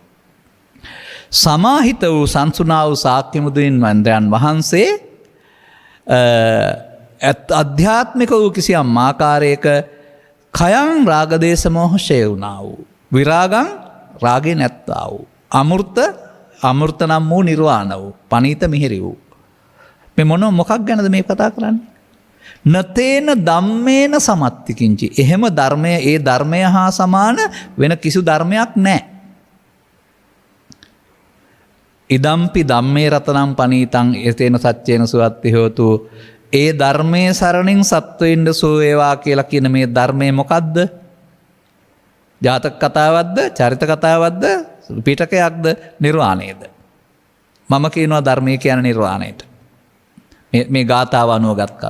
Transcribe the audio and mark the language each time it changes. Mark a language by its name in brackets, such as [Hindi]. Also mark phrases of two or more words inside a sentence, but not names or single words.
[Sinhala] සමාහිත වූ සංසුනා වූ ශාක්‍ය මුදුන් වන්දයන් වහන්සේ අධ්‍යාත්මික වූ කිසියම් ආකාරයක කයං රාගදේශ මොහ ෂේ වුණා වූ, විරාගං රාගේ නැත්තා වූ, අමෘත නම් වූ නිර්වාණ වූ, පනීත මිහිරි වූ. මේ මොකක් ගැනද මේ කතා කරන්නේ? [Pali] නතේන ධම්මේන සමත්තිකින්චි. [Sinhala] එහෙම ධර්මය, ඒ ධර්මය හා සමාන වෙන කිසි ධර්මයක් නැහැ. [Pali] ඉදම්පි ධම්මේ රතනම් පනීතං එතේන සච්චේන සුවත්ති හෝතු. [Sinhala] ඒ ධර්මයේ සරණින් සත්වෙින්ද සෝ වේවා කියලා කියන මේ ධර්මය මොකද්ද? ජාතක කතාවක්ද? චරිත කතාවක්ද? පිටකයක්ද? නිර්වාණයද? මම කියනවා ධර්මය කියන නිර්වාණයට. මේ ගාථාව අනුවගත් කල.